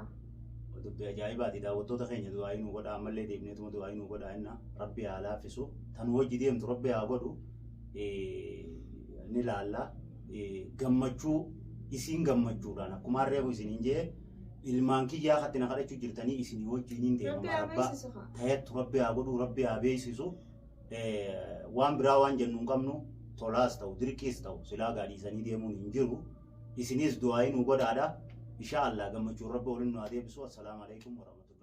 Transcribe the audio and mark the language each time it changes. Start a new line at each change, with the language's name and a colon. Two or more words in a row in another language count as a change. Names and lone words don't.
Oromo: Dubbii ajaa'ibaati daawwattoota keenya du'aayii nu godha ammallee deemneetuma du'aayii nu godha inna rabbi haa laaffisu tan hojii deemtu rabbi haa godhu ni laalla gammachuu isiin gammachuudhaan akkuma reefu isiniin jee ilmaan kiyyaa katti na kadhachuu jirtanii isinii wajjiniin deemama rabbaa ta'etu rabbi haa godhu rabbi haa beeksisu waan biraa waan jennu hin qabnu tolaas ta'u dirqiis ta'u silaa gaadhiisanii deemuun hin jiru isinis du'aayii nu godhaadha.
Arabic: إن شاء الله قم تجربوا لنا هذه بسوا السلام عليكم ورحمة الله.